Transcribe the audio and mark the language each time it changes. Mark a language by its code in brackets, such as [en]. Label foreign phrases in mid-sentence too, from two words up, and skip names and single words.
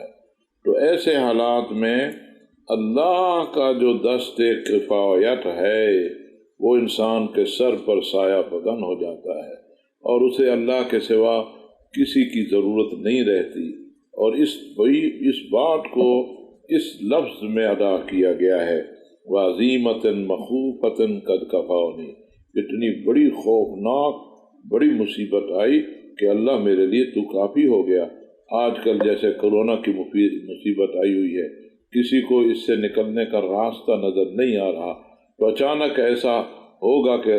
[ur] تو ایسے حالات میں اللہ کا جو دست کفایت ہے وہ انسان کے سر پر سایہ فکن ہو جاتا ہے، اور اسے اللہ کے سوا کسی کی ضرورت نہیں رہتی۔ اور اس بات کو اس لفظ میں ادا کیا گیا ہے، [ar] وَعَظِیمَةً مَخُوفَةً قَدْ کَفَانِی، [ur] اتنی بڑی خوفناک بڑی مصیبت آئی کہ اللہ میرے لیے تو کافی ہو گیا۔ آج کل جیسے کورونا کی مصیبت آئی ہوئی ہے، کسی کو اس سے نکلنے کا راستہ نظر نہیں آ رہا، تو اچانک ایسا ہوگا کہ